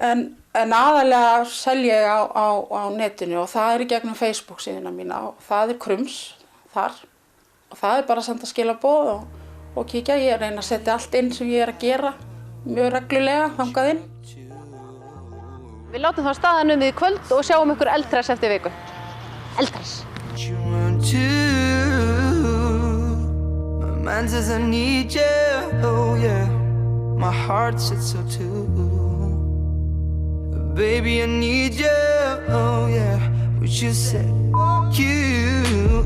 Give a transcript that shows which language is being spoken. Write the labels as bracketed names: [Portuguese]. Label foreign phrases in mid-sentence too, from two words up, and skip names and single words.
[Icelandic] En aðalega selja ég á netinu og það er í gegnum Facebook síðuna mína og það er Krums þar og það er bara að senda skilaboð og kíkja. Ég er að reyna að setja allt inn sem ég er að gera mjög reglulega þangað inn. Við látum þá staðan í kvöld og sjáum ykkur eldhress eftir viku. Eldhress. [English] My mind says I need you, oh yeah. My heart said so too. Baby, I need you, oh yeah. But you said, you.